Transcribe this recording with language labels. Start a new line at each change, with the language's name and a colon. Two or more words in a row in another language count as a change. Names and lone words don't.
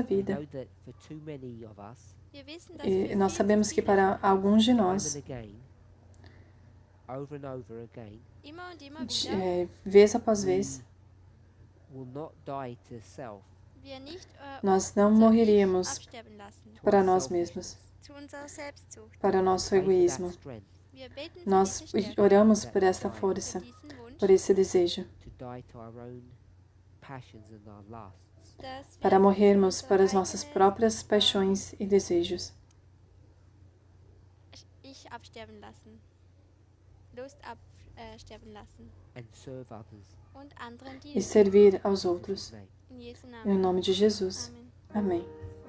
English: We
Portuguese: vida.
English: know that for too many of us,
German: wir wissen, dass
Portuguese: E
German: für
Portuguese: nós
German: viel
Portuguese: sabemos
German: zu
Portuguese: que
German: viele
Portuguese: para
German: von uns
Portuguese: alguns de
English: time
Portuguese: nós,
English: and again, over and over again,
German: immer und immer wieder
Portuguese: vez após vez,
English: will not die to self,
German: wir nicht
Portuguese: nós não
German: unser Ich
Portuguese: morreríamos
German: absterben lassen,
English: to
Portuguese: para
English: our
Portuguese: nós mesmos,
German: zu
English: selfishness.
German: unserer Selbstsucht.
Portuguese: para o nosso
English: Pray for that
Portuguese: egoísmo.
English: strength
German: Wir beten für
Portuguese: Nós
German: diese Stärke,
Portuguese: oramos por esta força,
German: für diesen Wunsch,
Portuguese: por esse desejo,
English: to die to our own passions and our lusts.
German: dass wir
Portuguese: para morrermos
German: unser
Portuguese: para as nossas
German: eigenes,
Portuguese: próprias paixões e desejos,
German: Ich absterben lassen, Lust absterben lassen
English: And serve others.
German: und anderen
Portuguese: e
German: dienen.
Portuguese: servir aos outros.
English: In Jesus' name.
German: In Jesu
Portuguese: Em
German: Namen.
Portuguese: nome de Jesus.
English: Amen.
Portuguese: Amém.